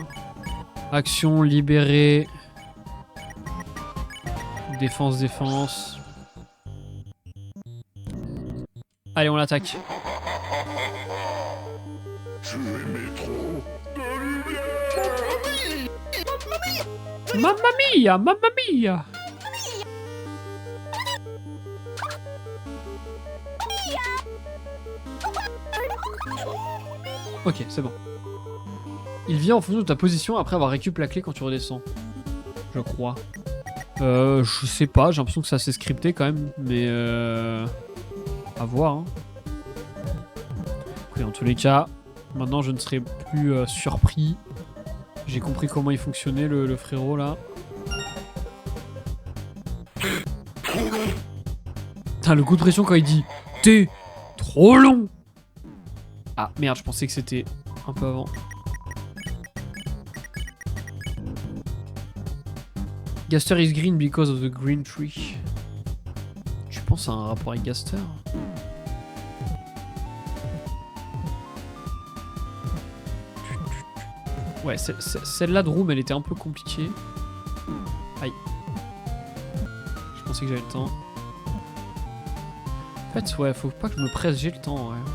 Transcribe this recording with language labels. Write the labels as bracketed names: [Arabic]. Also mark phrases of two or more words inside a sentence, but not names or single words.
[French] Action, libérer. Défense, défense. Allez, on l'attaque. [Italian] Mamma mia, mamma mia. [French] Ok, c'est bon. Il vient en fonction de ta position après avoir récupéré la clé quand tu redescends. Je crois. Je sais pas, j'ai l'impression que c'est assez scripté quand même, mais à voir. Hein. Okay, en tous les cas, maintenant je ne serai plus surpris. J'ai compris comment il fonctionnait le frérot là. Putain, le coup de pression quand il dit t'es trop long. Ah merde, je pensais que c'était un peu avant. [English] Gaster is green because of the green tree. [French] Tu penses à un rapport avec Gaster? Ouais, celle-là de Room, elle était un peu compliquée. Aïe. Je pensais que j'avais le temps. En fait, ouais, faut pas que je me presse, j'ai le temps, ouais.